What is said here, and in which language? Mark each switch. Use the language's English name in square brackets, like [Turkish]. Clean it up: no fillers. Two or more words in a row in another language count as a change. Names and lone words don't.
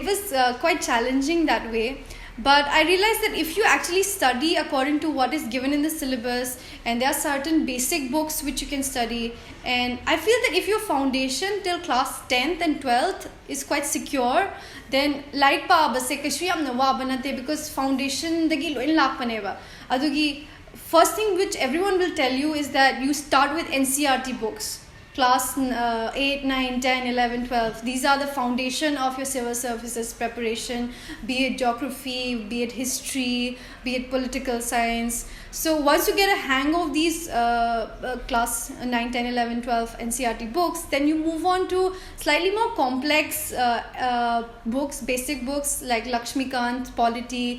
[English] So it was quite challenging that way. But I realized that if you actually study according to what is given in the syllabus, and there are certain basic books which you can study, and I feel that if your foundation till class 10th and 12th is quite secure, then [Manipuri] light pa base kashu yamna waba nate, [English] because foundation [Manipuri] dagi loin lakpaneba. [English] Adugi first thing which everyone will tell you is that you start with NCERT books. Class 8, 9, 10, 11, 12. These are the foundation of your civil services preparation, be it geography, be it history, be it political science. So once you get a hang of these class 9, 10, 11, 12 NCERT books, then you move on to slightly more complex books, basic books like Lakshmikant, Polity.